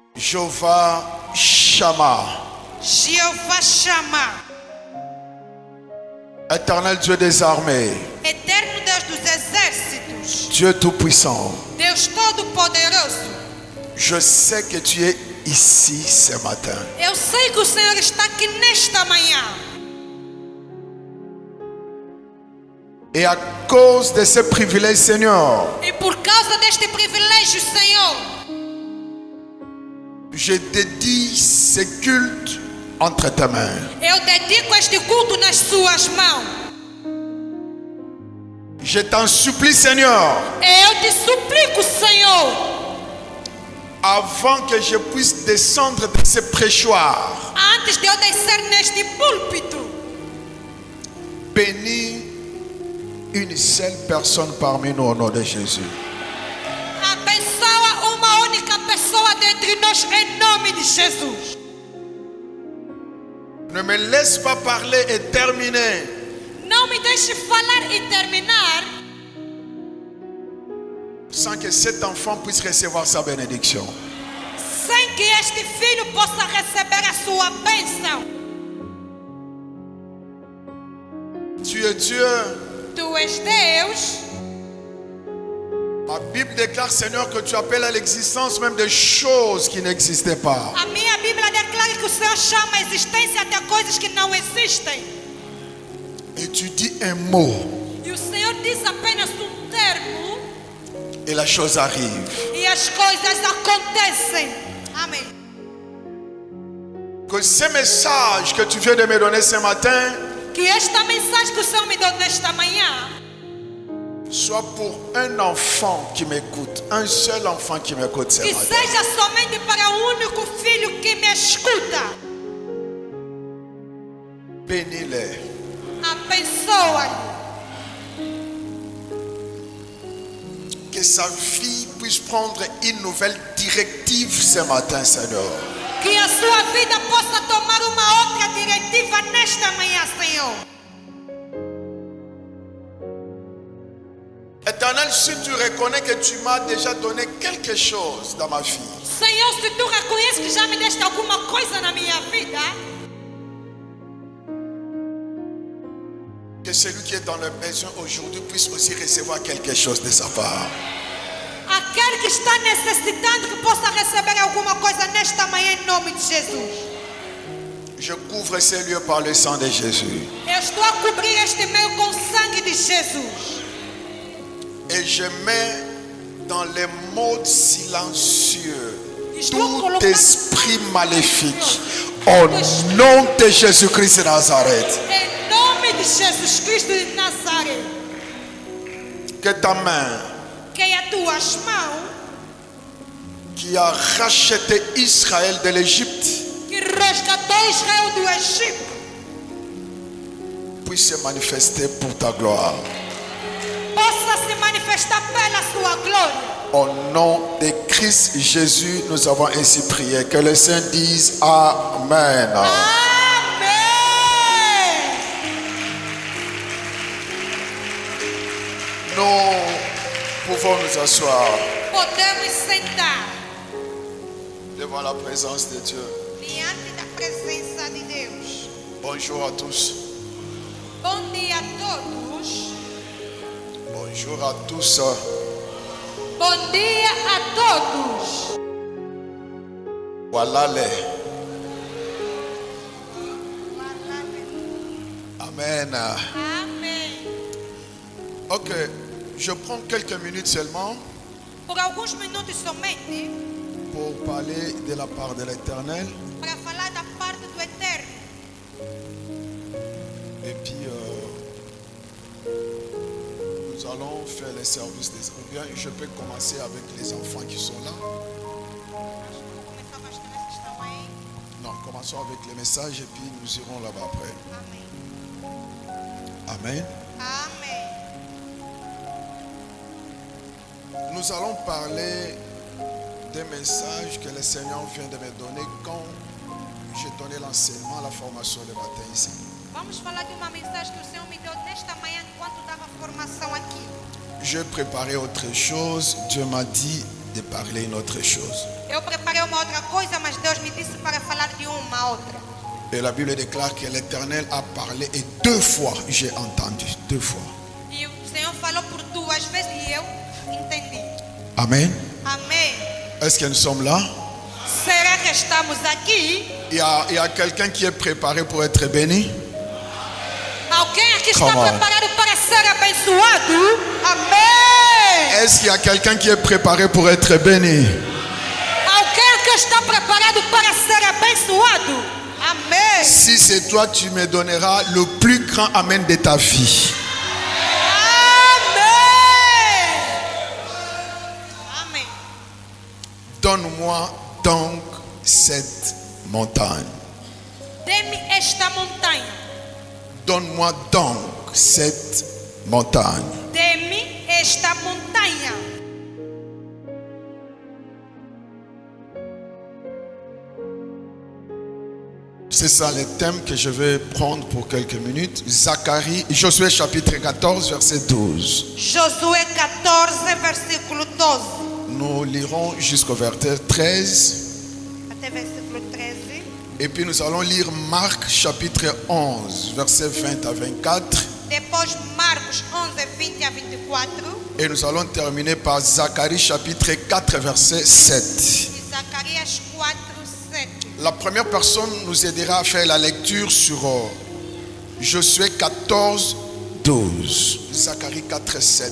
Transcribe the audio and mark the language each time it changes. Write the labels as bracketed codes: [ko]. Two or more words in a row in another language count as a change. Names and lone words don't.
[fr] Jéhovah Shammah. [pt] Jeová Shammah. [fr] Éternel Dieu des armées. [pt] Eterno Deus dos exércitos. [fr] Dieu Tout-Puissant. [pt] Deus Todo-Poderoso. [fr] Je sais que tu es ici ce matin. [pt] Eu sei que o Senhor está aqui nesta manhã. [fr] Et à cause de ce privilège, Seigneur, [pt] E por causa deste privilégio, Senhor, [fr] je dédie ce culte entre tes mains. [pt] eu dedico este culto nas suas mãos. [fr] Je t'en supplie, Seigneur, [pt] Eu te suplico, Senhor, [fr] avant que je puisse descendre de ce préchoir, [pt] antes de eu descer neste púlpito, [fr] bénis une seule personne parmi nous au nom de Jésus. [pt] abençoa uma única pessoa dentre nós em nome de Jesus. [fr] Ne me laisse pas parler et terminer [pt] Não me deixe falar e terminar [fr] sans que cet enfant puisse recevoir sa bénédiction. [pt] sem que este filho possa receber a sua bênção. [fr] Tu es Dieu. [pt] Tu és Deus. [fr] Ma Bible déclare, Seigneur, que tu appelles à l'existence même des choses qui n'existaient pas. [pt] A minha Bíblia declara que o Senhor chama a existência até coisas que não existem. [fr] Et tu dis un mot [pt] E o Senhor diz apenas termo [fr] et la chose arrive. [pt] e as coisas acontecem. Amém. [fr] Que ce message que tu viens de me donner ce matin [pt] Que esta mensagem que o Senhor me deu nesta manhã [fr] soit pour un enfant qui m'écoute, un seul enfant qui m'écoute ce que matin. [pt] seja somente para o único filho que me escuta. [fr] Bénis-les. [pt] Abençoa-lhe. [fr] Que sa vie puisse prendre une nouvelle directive ce matin, Seigneur. [pt] Que a sua vida possa tomar uma outra diretiva nesta manhã, Senhor. [fr] Éternel, si tu reconnais que tu m'as déjà donné quelque chose dans ma vie, [pt] Senhor, se tu reconheces que já me deste alguma coisa na minha vida, [fr] que celui qui est dans le besoin aujourd'hui puisse aussi recevoir quelque chose de sa part. [pt] aquele que está necessitando que possa receber alguma coisa nesta manhã em nome de Jesus. [fr] Je couvre ces lieux par le sang de Jésus. [pt] Eu estou a cobrir este meio com o sangue de Jesus. [fr] Et je mets dans les modes silencieux [pt] Estou [fr] tout [pt] colocando [fr] esprit maléfique au nom de Jésus-Christ de Nazareth. [pt] em nome de Jesus Cristo de Nazaré. [fr] Que ta main [pt] Que as tuas mãos [fr] qui a racheté Israël de l'Égypte [pt] que resgatou Israel do Egito [fr] puisse se manifester pour ta gloire. [pt] possa se manifestar pela sua glória. [fr] Au nom de Christ Jésus, nous avons ainsi prié. Que les saints disent Amen. [pt] Amém. [fr] Nous pouvons nous asseoir [pt] Podemos sentar [fr] devant la présence de Dieu. [pt] diante da presença de Deus. [fr] Bonjour à tous. [pt] Bom dia a todos. [fr] Bonjour à tous. [pt] Bom dia a todos. [fr] Voilà les. Amen. [pt] Amém. [fr] Ok, je prends quelques minutes seulement [pt] Por alguns minutos somente [fr] pour parler de la part de l'Éternel. [pt] para falar da parte do Eterno. [fr] Et puis, nous allons faire les services des enfants. Bien, je peux commencer avec les enfants qui sont là. [pt] Acho que vou começar com as crianças que estão aí. [fr] Non, commençons avec les messages et puis nous irons là-bas après. [pt] Amém. [fr] Amen. [pt] Amém. [fr] Nous allons parler des messages que le Seigneur vient de me donner quand j'ai donné l'enseignement, la formation le matin ici. [pt] Vamos falar de uma mensagem que o Senhor me deu nesta manhã enquanto dava formação aqui. [fr] J'ai préparé autre chose. Dieu m'a dit de parler une autre chose. [pt] Eu Eu preparei uma outra coisa, mas Deus me disse para falar de uma outra. [fr] Et la Bible déclare que l'Éternel a parlé et 2 fois j'ai entendu. 2 fois. [pt] E o Senhor falou por 2 vezes e eu entendi. [fr] Amen. [pt] Amém. [fr] Est-ce que nous sommes là? [pt] Será que estamos aqui? [fr] Il y a quelqu'un qui est préparé pour être béni? [pt] Alguém aqui está [en] Come on. [pt] preparado para ser abençoado? Amém. [fr] Est-ce qu'il y a quelqu'un qui est préparé pour être béni? [pt] Alguém aqui está preparado para ser abençoado? Amém. [fr] Si c'est toi, tu me donneras le plus grand amen de ta vie. [pt] Amém. Amém. [fr] Donne-moi donc cette montagne. [pt] Dê-me esta montanha. [fr] Donne-moi donc cette montagne. [pt] Dê-me esta montanha. [fr] C'est ça le thème que je vais prendre pour quelques minutes. Zacharie, Josué chapitre 14, verset 12. [pt] Josué 14, versículo 12. [fr] Nous lirons jusqu'au verset 13. [pt] Até versículo 13. [fr] Et puis nous allons lire Marc chapitre 11, verset 20 à 24. [pt] Depois Marcos 11, 20 a 24. [fr] Et nous allons terminer par Zacharie chapitre 4, verset 7. [pt] E Zacarias 4, 7. [fr] La première personne nous aidera à faire la lecture sur Josué 14, 12. Zacharie 4, 7.